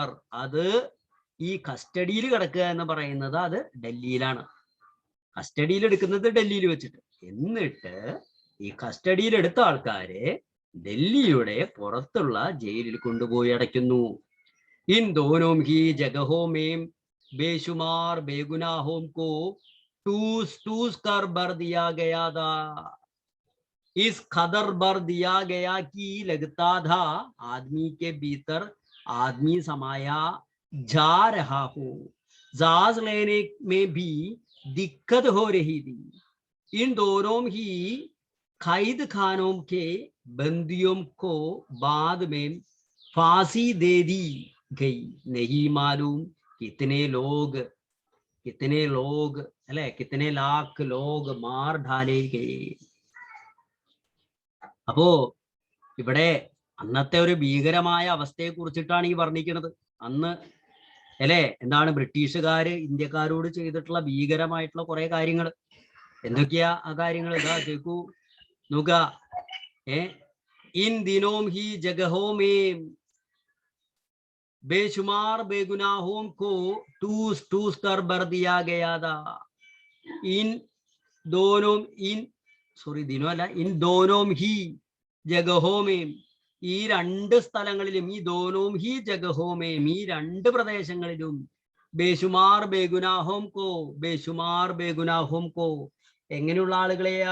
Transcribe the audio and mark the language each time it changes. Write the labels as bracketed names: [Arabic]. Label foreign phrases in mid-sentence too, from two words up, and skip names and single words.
[Malayalam] അത് ഈ കസ്റ്റഡിയിൽ കിടക്കുക എന്ന് പറയുന്നത് അത് ഡൽഹിയിലാണ്. കസ്റ്റഡിയിൽ എടുക്കുന്നത് ഡൽഹിയിൽ വെച്ചിട്ട്. എന്നിട്ട് ഈ കസ്റ്റഡിയിൽ എടുത്ത ആൾക്കാരെ ഡൽഹിയുടെ പുറത്തുള്ള ജയിലിൽ കൊണ്ടുപോയി അടയ്ക്കുന്നു. [Hindi] इन दोनों ही जगहों में बेशुमार बेगुनाहों को टूस कर भर दिया गया था. इस कदर भर दिया गया कि लगता था आदमी के भीतर आदमी समाया जा रहा हो. सांस लेने में भी दिक्कत हो रही थी. इन दोनों ही कैद खानों के बंदियों को बाद में फांसी दे दी गई. नहीं मालूम कितने लोग अല്ലെ, कितने लाख लोग मार डाले गए. [Malayalam] അപ്പോ ഇവിടെ അന്നത്തെ ഒരു ഭീകരമായ അവസ്ഥയെ കുറിച്ചിട്ടാണ് ഈ വർണ്ണിക്കുന്നത്. അന്ന് അല്ലെ എന്താണ് ബ്രിട്ടീഷുകാര് ഇന്ത്യക്കാരോട് ചെയ്തിട്ടുള്ള ഭീകരമായിട്ടുള്ള കുറെ കാര്യങ്ങൾ. എന്തൊക്കെയാ ആ കാര്യങ്ങൾ? ഇതാ കേൾക്കൂ, നോക്ക. [Hindi] इन दिनों ही जगहों में बेशुमार बेगुनाहों को टूस टूस कर भर दिया गया था. इन दोनों ദിനോ അല്ല, इन दोनों ही जगहों में, [Malayalam] ഈ രണ്ട് സ്ഥലങ്ങളിലും, [Hindi] ई दोनों ही जगहों में, [Malayalam] ഈ രണ്ട് പ്രദേശങ്ങളിലും [Hindi] बेशुमार बेगुनाहों को, बेशुमार बेगुनाहों को, [Malayalam] എങ്ങനെയുള്ള ആളുകളെയാ?